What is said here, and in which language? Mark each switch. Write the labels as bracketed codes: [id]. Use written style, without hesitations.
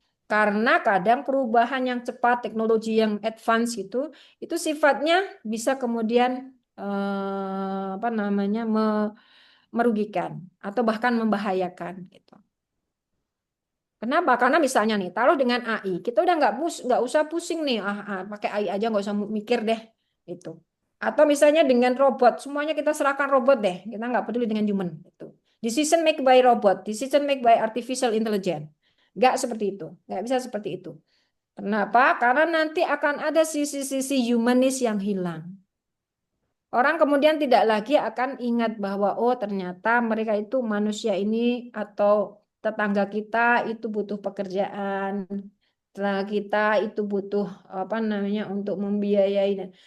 [id] Karena kadang perubahan yang cepat, teknologi yang advance itu sifatnya bisa kemudian apa namanya merugikan atau bahkan membahayakan gitu. Kenapa? Karena misalnya nih, taruh dengan AI, kita udah nggak usah pusing nih, pakai AI aja nggak usah mikir deh, itu. Atau misalnya dengan robot, semuanya kita serahkan robot deh, kita nggak peduli dengan human. Itu. [en] Decision make by robot, decision make by artificial intelligence. [id] Nggak seperti itu, nggak bisa seperti itu. Kenapa? Karena nanti akan ada sisi-sisi humanis yang hilang. Orang kemudian tidak lagi akan ingat bahwa oh ternyata mereka itu manusia ini atau tetangga kita itu butuh pekerjaan, tetangga kita itu butuh apa namanya untuk membiayai.